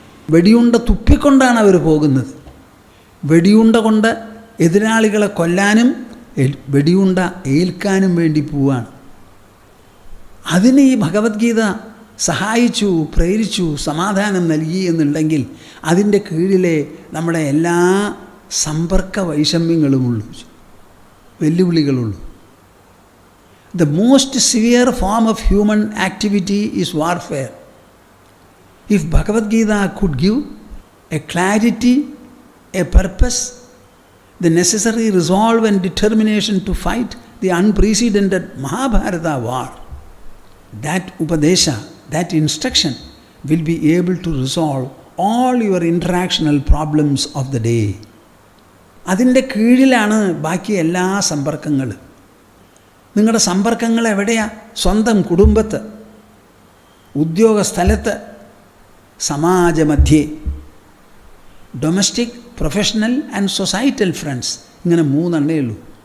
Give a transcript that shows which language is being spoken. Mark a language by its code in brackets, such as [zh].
[ml] വെടിയുണ്ട തുപ്പിക്കൊണ്ടാണ് അവർ പോകുന്നത്. വെടിയുണ്ട കൊണ്ട് എതിരാളികളെ കൊല്ലാനും വെടിയുണ്ട ഏൽക്കാനും വേണ്ടി പോവാണ്. അതിന് ഈ ഭഗവത്ഗീത സഹായിച്ചു, പ്രേരിച്ചു, സമാധാനം നൽകി എന്നുണ്ടെങ്കിൽ അതിൻ്റെ കീഴിലെ നമ്മുടെ എല്ലാ സമ്പർക്ക വൈഷമ്യങ്ങളുമുള്ളൂ, വെല്ലുവിളികളുള്ളൂ. [en] The most severe form of human activity is warfare. If Bhagavad Gita could give a clarity, a purpose, the necessary resolve and determination to fight the unprecedented Mahabharata war, that Upadesha, that instruction will be able to resolve all your interactional problems of the day. [ml] അതിൻ്റെ കീഴിലാണ് ബാക്കി എല്ലാ സമ്പർക്കങ്ങളും. നിങ്ങളുടെ സമ്പർക്കങ്ങൾ എവിടെയാണ്? സ്വന്തം കുടുംബത്ത്, ഉദ്യോഗസ്ഥലത്ത്, സമാജമധ്യേ. [en] domestic, professional and societal friends, [ml] ഇങ്ങനെ മൂന്നെണ്ണേ ഉള്ളൂ.